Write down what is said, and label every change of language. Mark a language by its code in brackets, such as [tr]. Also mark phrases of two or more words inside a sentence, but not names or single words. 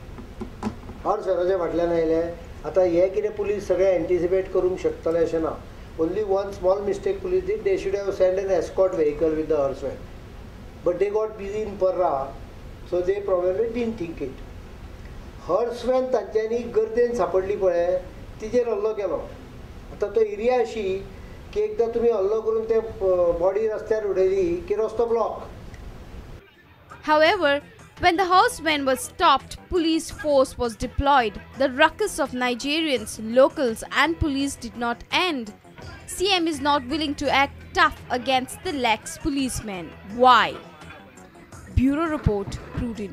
[kok] हॉर्स वॅनाच्या फाटल्यान आयले. आतां हे कितें पुलीस सगळें एंटिसिपेट करूंक शकतले अशें ना. [en] Only one small mistake police did. They should have sent an escort vehicle with the horsemen. But they got busy in Parra, so they probably didn't think it. [kok] Horsemen तांच्यांनी गर्देन सापडली पळय तिचेर हल्लो केलो. आतां तो एरिया अशी की एकदां तुमी हल्लो करून ते बॉडी रस्त्यार उडयली की रस्तो ब्लॉक. [en] However, when the horsemen were stopped, police force was deployed. The ruckus of Nigerians, locals and police did not end. CM is not willing to act tough against the lax policemen. Why? Bureau Report, Prudent.